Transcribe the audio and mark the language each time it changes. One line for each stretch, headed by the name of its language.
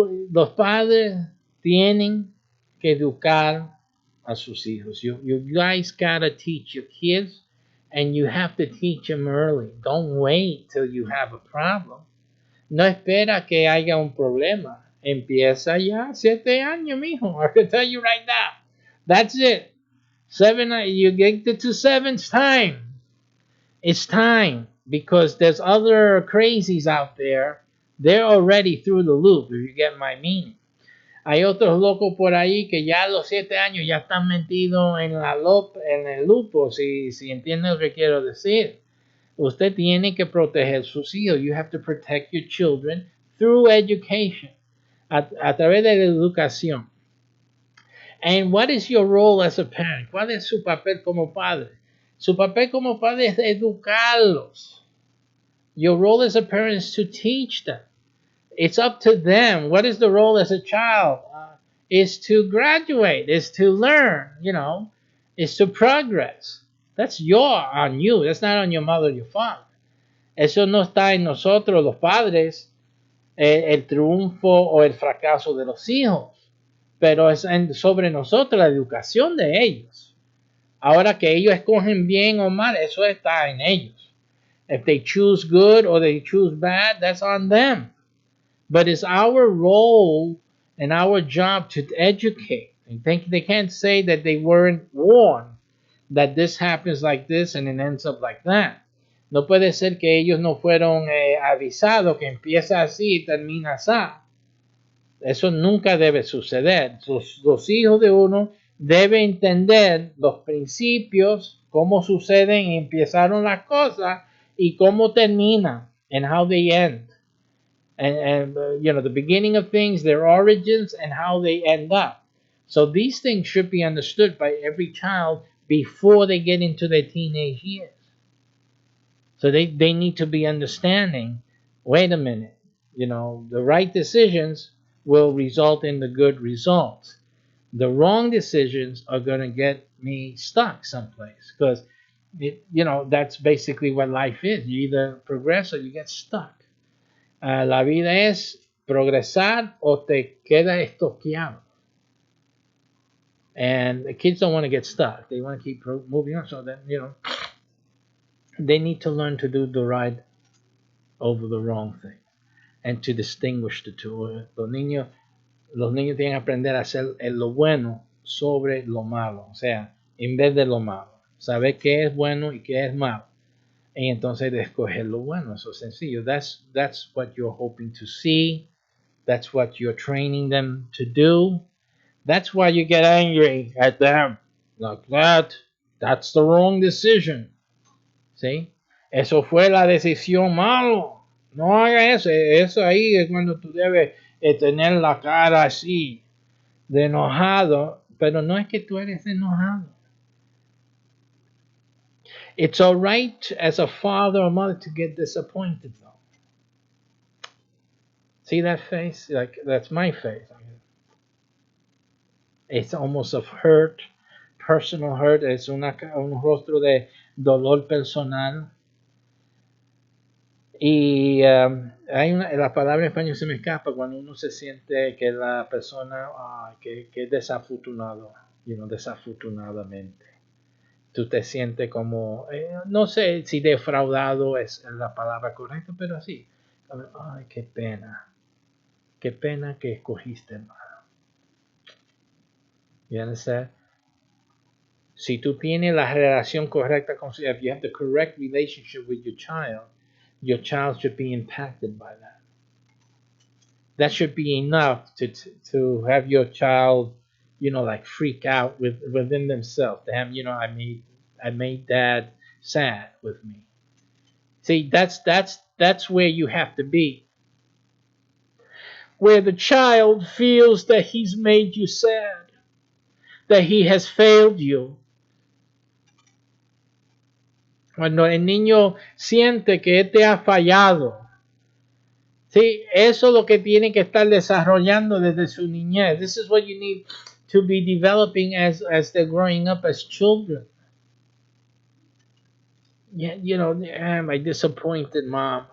Spanish: Los padres tienen que educar a sus hijos.
English: You guys gotta teach your kids, and you have to teach them early. Don't wait till you have a problem.
Spanish: No espera que haya un problema. Empieza ya, 7 años, mijo.
English: I can tell you right now. That's it. 7, you get to 7, it's time. It's time, because there's other crazies out there. They're already through the loop, if you get my meaning.
Spanish: Hay otros locos por ahí que ya a los 7 años ya están metidos en el lupo, si entiende lo que quiero decir. Usted tiene que proteger sus hijos.
English: You have to protect your children through education.
Spanish: a través de la educación.
English: And what is your role as a parent?
Spanish: ¿Cuál es su papel como padre? Su papel como padre es educarlos.
English: Your role as a parent is to teach them. It's up to them. What is the role as a child? Is to graduate, is to learn, is to progress. That's on you. That's not on your mother or your father.
Spanish: Eso no está en nosotros los padres, el triunfo o el fracaso de los hijos, pero es sobre nosotros la educación de ellos. Ahora que ellos escogen bien o mal, eso está en ellos.
English: If they choose good or they choose bad, that's on them. But it's our role and our job to educate. They can't say that they weren't warned that this happens like this and it ends up like that. No puede ser que ellos no fueron avisados que empieza así y termina así.
Spanish: Eso nunca debe suceder. Los hijos de uno deben entender los principios, cómo suceden y empezaron las cosas y cómo terminan
English: and how they end. And the beginning of things, their origins, and how they end up. So these things should be understood by every child before they get into their teenage years. So they need to be understanding, wait a minute, the right decisions will result in the good results. The wrong decisions are going to get me stuck someplace because, that's basically what life is. You either progress or you get stuck.
Spanish: La vida es progresar o te queda estoqueado.
English: And the kids don't want to get stuck. They want to keep moving on. So then, they need to learn to do the right over the wrong thing and to distinguish the two.
Spanish: Los niños tienen que aprender a hacer lo bueno sobre lo malo. O sea, en vez de lo malo. Saber qué es bueno y qué es malo. Y entonces de escoger lo bueno. Eso es sencillo.
English: That's what you're hoping to see. That's what you're training them to do. That's why you get angry at them. Like that. That's the wrong decision.
Spanish: ¿Sí? Eso fue la decisión malo. No haga eso. Eso ahí es cuando tú debes tener la cara así, de enojado. Pero no es que tú eres enojado.
English: It's all right as a father or mother to get disappointed, though. See that face? Like, that's my face. It's almost of hurt, personal hurt.
Spanish: Es un rostro de dolor personal. Y la palabra en español se me escapa cuando uno se siente que la persona que es desafortunado, desafortunadamente. Tú te sientes como, no sé si defraudado es la palabra correcta, pero así. Ay, qué pena que escogiste mal.
English: You understand?
Spanish: Si tú tienes la relación correcta con
English: if you have the correct relationship with your child should be impacted by that. That should be enough to have your child, like freak out within themselves. To have, I made dad sad with me. See, that's where you have to be. Where the child feels that he's made you sad, that he has failed you.
Spanish: Cuando el niño siente que te ha fallado. Sí, eso es lo que tiene que estar desarrollando desde su niñez.
English: This is what you need to be developing as they're growing up as children. Yeah, I disappointed mom.